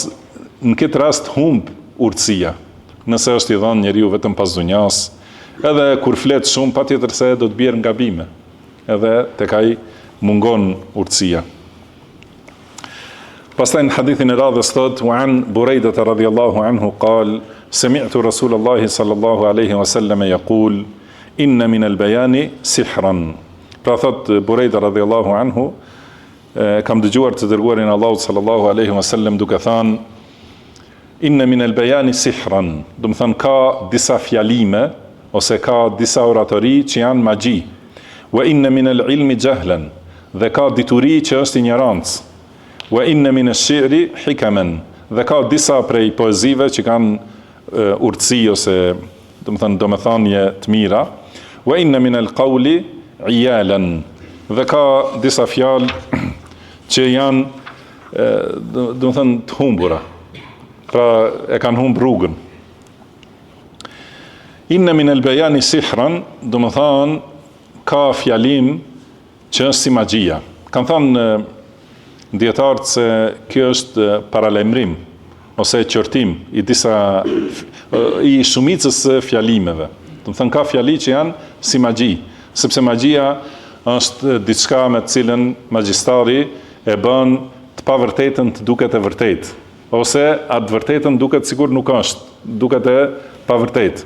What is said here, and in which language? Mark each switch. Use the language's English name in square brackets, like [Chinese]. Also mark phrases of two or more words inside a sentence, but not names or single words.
[Albanian] Në këtë rast humb urtësia, nëse është i dhënë njeriu vetëm pas dunjas, edhe kur flet shumë patjetër se do të bjerë ngabime, edhe tek ai mungon urtësia. Pastaj në hadithin e radhës thot, [Arabic] وعن بريدة رضي الله عنه قال سمعت رسول الله صلى الله عليه وسلم يقول إن من البيان سحرا. [Albanian] Pra thot Burejda [Arabic] رضي الله عنه, [Albanian] kam dëgjuar të dërguarin Allahut [Arabic] صلى الله عليه وسلم [Albanian] duke thënë, [Arabic] إن من البيان سحرا, [Albanian] do të thënë ka disa fjalime ose ka disa oratori që janë magji. [Arabic] وإن من العلم جهلا, [Albanian] dhe ka dituri që është ignorancë. [Arabic] وإن من الشعر حكما, [Albanian] dhe ka disa prej poezive që kanë urtësi ose do të thënë domethënie të mira. [Arabic] وإن من القول عيالا, [Albanian] dhe ka disa fjalë që janë do të thënë të humbura. Pra e kanë humb rrugën. [Arabic] إن من البيان سحرا, [Albanian] do të thënë ka fjalim që është si magjia. Kanë thënë dietarët se kjo është paralajmërim ose qërtim i shumicës fjalimeve. Do të thënë ka fjali që janë si magji, sepse magjia është diçka me të cilën magjistari e bën të pavërtetën të duket e vërtetë, ose atë vërtetën duket sigur nuk është, duket e pavërtetë.